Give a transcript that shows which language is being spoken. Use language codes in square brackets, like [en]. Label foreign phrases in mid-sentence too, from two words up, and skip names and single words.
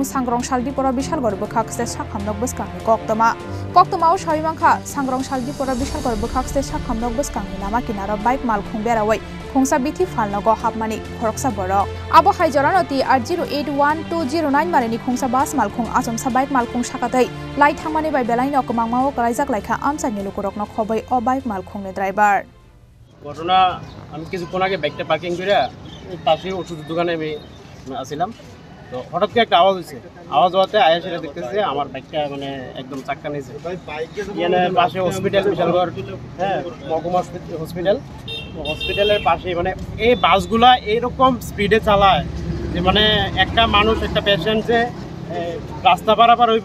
[trp] sangrong shaldi pora bishal gorbo khakste sakhamnok baskangni koktoma o shaimangkha sangrong shaldi pora bishal gorbo khakste sakhamnok baskangni lama kinara bike malkhong berawai khongsa bithi falnago hapmani khoroksa borok abo haijoranoti R081209 marini khongsa bas malkhong asomsa bike malkhong sakatai lai thangmani bai belai no komangmao kalaijak laikha amsani lukurokno khobai o bike malkhong ne driver [bn] ঘটনা আমি কিছুক্ষণ আগে বাইকটা পার্কিং করে পাশে ওষুধের দোকানে আমি আসছিলাম তো হঠাৎ করে একটা আওয়াজ হয়েছে আওয়াজ হওয়াতে আয়া সেটা দেখতেছে আমার বাইকটা মানে একদম চাক্কা নিয়েছে এখানে পাশে হসপিটাল বিশালগড় হ্যাঁ মহকুমা হসপিটালের পাশে মানে এই বাসগুলা এইরকম স্পিডে চালায় যে মানে একটা মানুষ একটা পেশেন্ট যে রাস্তা পারাপার হইব